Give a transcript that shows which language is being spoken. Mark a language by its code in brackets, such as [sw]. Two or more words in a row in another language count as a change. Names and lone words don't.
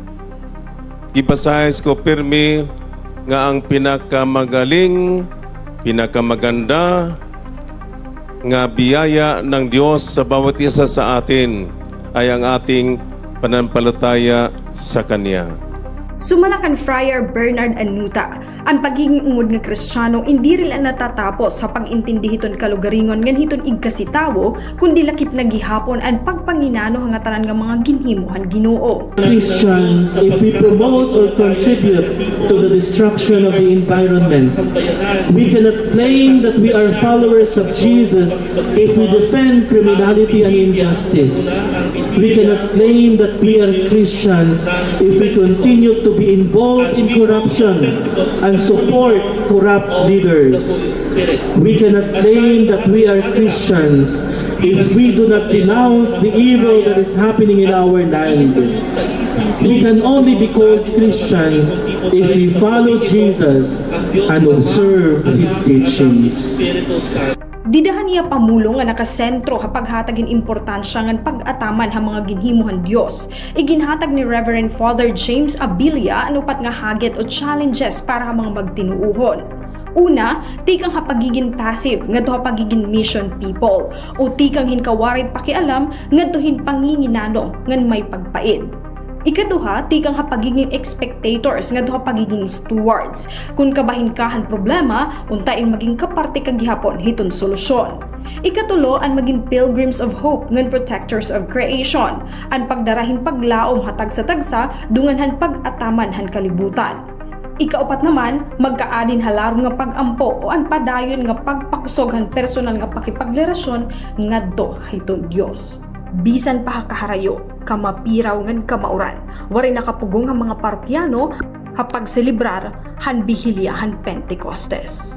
[tl] Ipasahis ko pirmi nga ang pinakamagaling, pinakamaganda nga biyaya ng Diyos sa bawat isa sa atin ay ang ating pananampalataya sa Kanya. [war] Sumalakan Friar Bernard Anuta, ang pagiging ungod nga Kristiyano [tl] hindi rin natatapos sa pag-intindi [war] hiton kalugaringon ngan hiton igkasitawo kundi lakip na gihapon ang pagpanginano nga tanan nga mga ginhimuhan Ginoo. [en] Christians, if we promote or contribute to the destruction of the environment, we cannot claim that we are followers of Jesus if we defend criminality and injustice. We cannot claim that we are Christians if we continue to be involved in corruption and support corrupt leaders. We cannot claim that we are Christians if we do not denounce the evil that is happening in our land. We can only be called Christians if we follow Jesus and observe His teachings. [war] Didahan niya pamulong nga nakasentro kapag hatagin importansya ng pag-ataman ha mga ginhimuhan Diyos. Iginhatag ni Reverend Father James Abilia anupat nga hagit o challenges para ha mga magtinuuhon. Una, tikang hapagiging passive nga to hapagiging [en] mission people [war] o tikang hinkawaray pakialam nga to panginginano ngan may pagpaid. Ikaduha, tikang hapagiging spectators nga duha pagiging stewards. Kung kabahin kahan problema, untain maging kaparte kagihapon hiton solusyon. Ikatulo, ang maging [en] pilgrims of hope [war] ngan [en] protectors of creation. [war] Ang pagdarahin paglaom hatag sa tagsa, dunganhan pag-ataman han kalibutan. Ikaupat naman, magkaadin halarong nga pagampo o ang padayon nga pagpakusoghan personal nga pakipaglerasyon ngadto hiton Dios. Bisan pa kaharayo, kamapiraw ngan kamauran, wari nakapugong ang mga parokyano hapag selebrar han bihilya han Pentecostes.